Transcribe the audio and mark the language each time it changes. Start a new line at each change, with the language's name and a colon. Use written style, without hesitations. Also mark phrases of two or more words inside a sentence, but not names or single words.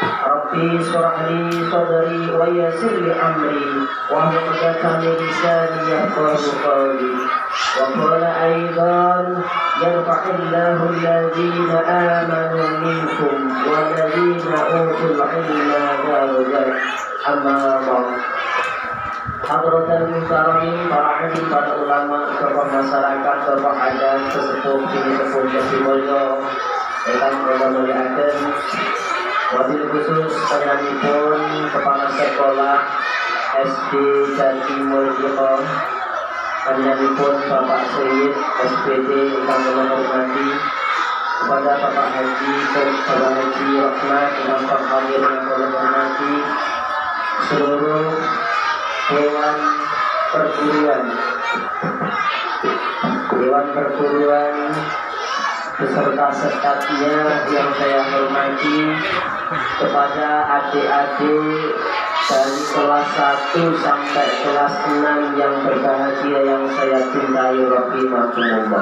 Arabic: رب اشرح لي صدري ويسر لي أمري واحلل عقدة من لساني يفقهوا قولي. وقال أيضا يرفع الله الذين آمنوا منكم والذين أوتوا العلم درجات. أما بعد. حضرة المكرمين,
Javanese: para alim, para ulama, tokoh masyarakat, tokoh adat, sesepuh, kini sepuh, jasi mulya, ingkang kula mulyakaken.
Arabic: وبالخصوص
Javanese: panjenenganipun kepala sekolah SD Jati Mulya, panjenenganipun Bapak Sayyid SPD ingkang kula hormati,
Indonesian: kepada Bapak
Javanese: Haji Bapak Haji Rahmat ingkang kami kula hormati,
Indonesian: seluruh Dewan Perguruan beserta stafnya yang saya hormati, kepada adik-adik dari kelas 1 sampai kelas 6 yang berbahagia yang saya cintai rahimakumullah.